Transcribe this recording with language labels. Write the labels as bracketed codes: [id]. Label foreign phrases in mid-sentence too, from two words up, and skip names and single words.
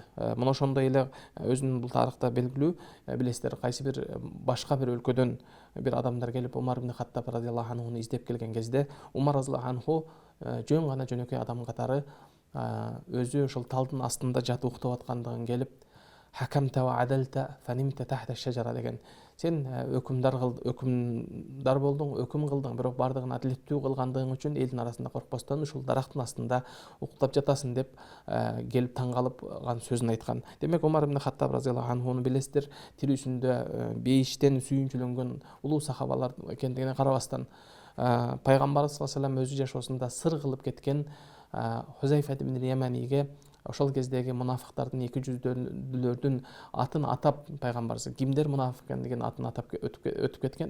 [ky] Мына ошондой эле өзүнүн бул тарыхта белгилүү билесиздер кайсы бир башка бир өлкөдөн бир адамдар келип Умар ибн Хаттаб радияллаху анхуну издеп келген кезде Умар разияллаху анху жөн гана жөнөкөй адам катары өзү ошол талдын астында жатып уктап аткандыгын келип [ar] حكمت وعدلت فنمت تحت شجرة [ky] деген Сен өкүмдар болдуң, өкүм кылдың, бирок бардыгын адилеттүү кылгандыгың үчүн элдин арасында коркпостон ушул дарактын астында уктап жатасың деп келип таң калган сөзүн айткан. Демек Умар ибн Хаттаб разыяллаху анхуну билесиздер, тирүүсүндө бейиштен сүйүнчүлөнгөн улуу сахабалар экендигине карабастан пайгамбарыбыз саллаллаху алейхи өзү жашоосунда сыр кылып кеткен Хузайфа ибн Яманиге ошол кездеги мунафыктардын эки жүздүүлөрдүн атын атап пайгамбарыбыз кимдер мунафык экендигин атын атап өтүп кеткен.